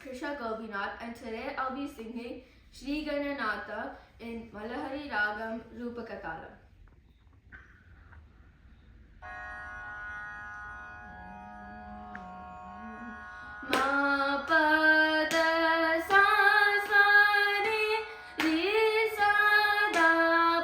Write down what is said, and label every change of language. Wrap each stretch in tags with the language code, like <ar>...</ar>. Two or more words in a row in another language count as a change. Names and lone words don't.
<en>Trisha Gopinath, and today I'll be singing Sri Gananatha in Malahari Ragam Rupakatalam. Ma pa da sa sa re re sa da</en>